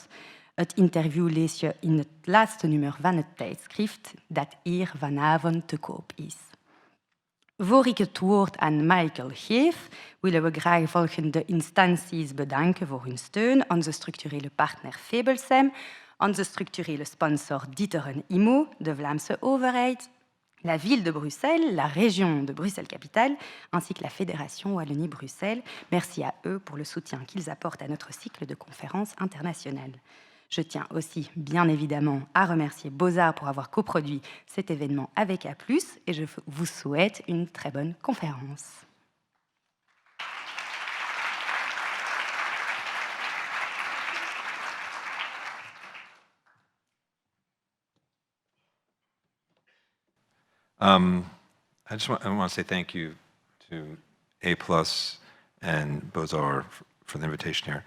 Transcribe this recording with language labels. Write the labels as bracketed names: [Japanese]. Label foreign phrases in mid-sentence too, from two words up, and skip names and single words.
[Dutch] Het interview lees je in het laatste nummer van het tijdschrift dat hier vanavond te koop is. Voor ik het woord aan Michael geef, willen we graag volgende instanties bedanken voor hun steun. Onze structurele partner Febelsem, onze structurele sponsor D'Ieteren Immo, de Vlaamse overheid, [French] la ville de Bruxelles, la région de Bruxelles-Capitale, ainsi que la Fédération Wallonie-Bruxelles. Merci à eux pour le soutien qu'ils apportent à notre cycle de conférences internationales. Je tiens aussi, bien évidemment, à remercier Bozar pour avoir coproduit cet événement avec A+, et je vous souhaite une très bonne conférence. [English] I want to say thank you to A+ and Bozar for the invitation here.